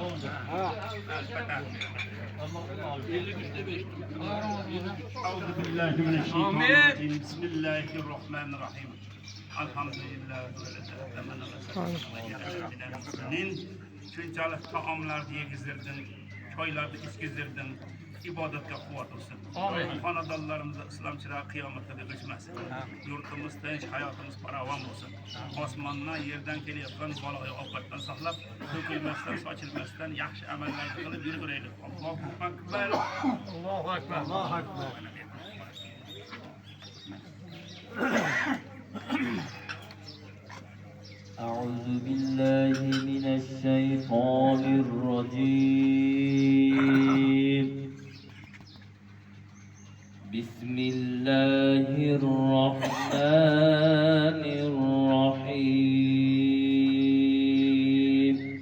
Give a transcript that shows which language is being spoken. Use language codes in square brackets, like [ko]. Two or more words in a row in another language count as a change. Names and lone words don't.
[ar] أعوذ بالله من الشيطان الرجيم. بسم الله الرحمن الرحيم. الحمد لله. [uz] Shunchalik taomlarni yegizdirding, choylarni ichkizdirding, ibodatga quvvat olsin. Xonadonlarimizda islom chirog'i qiyomatda o'chmasin. Yurtimiz tinch, hayotimiz farovon bo'lsin. Osmondan, yerdan kelayotgan baloyi ofatdan saqlab, to'kilmasdan, sochilmasdan yaxshi amallarni qilib yurg'uraylik. [ar] الله أكبر. الله أكبر. الله أكبر. أعوذ بالله من الشيطان الرجيم. بسم الله الرحمن الرحيم.